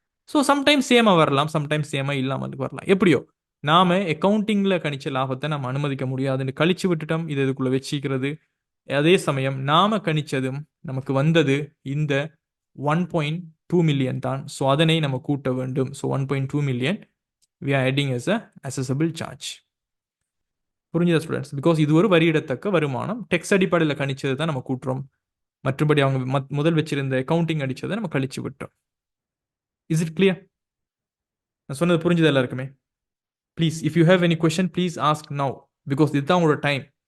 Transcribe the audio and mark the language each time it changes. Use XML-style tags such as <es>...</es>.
<ta>So sometimes சேமா வரலாம், sometimes சேமா இல்லாமல் வரலாம். எப்படியோ நாம அக்கவுண்டிங்ல கணிச்ச லாபத்தை நம்ம அனுமதிக்க முடியாதுன்னு கழிச்சு விட்டுட்டோம். இது இதுக்குள்ள வச்சிக்கிறது. அதே சமயம் நாம கணிச்சதும் நமக்கு வந்தது இந்த 1.2 மில்லியன் தான். ஸோ அதனை நம்ம கூட்ட வேண்டும்.</ta> <en>So 1.2 million we are adding as a accessible charge.</en> <ta>புரிஞ்சுதா ஸ்டூடெண்ட்ஸ்? பிகாஸ் இது ஒரு வரியிடத்தக்க வருமானம். டெக்ஸ் அடிப்படையில் கணிச்சது தான் நம்ம கூட்டுறோம். மற்றபடி அவங்க முதல் வச்சிருந்த அக்கவுண்டிங் அடிச்சதை நம்ம கழிச்சு விட்டோம்.</ta> <en>Is it clear?</en> <ta>நான் சொன்னது புரிஞ்சுதா எல்லாருக்குமே?</ta> <en>please if you have any question please ask now, because</en> <ta>இதுதான் உங்களோட டைம்.</ta>